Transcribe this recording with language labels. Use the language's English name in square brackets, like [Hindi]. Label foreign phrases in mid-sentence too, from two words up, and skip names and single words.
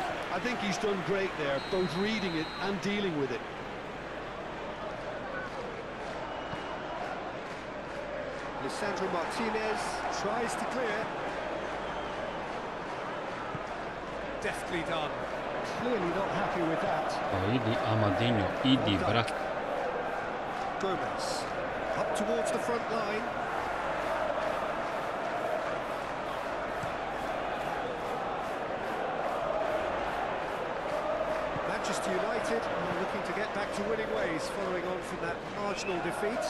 [English] I think he's done great there, both reading it and dealing with it. Lisandro Martinez tries to clear. Deftly done. Clearly not happy with that. [Bosnian] Pa idi Amadinho, idi brat. [English] Gomez up towards the front line. Manchester United are looking to get back to winning ways following on from that marginal defeat.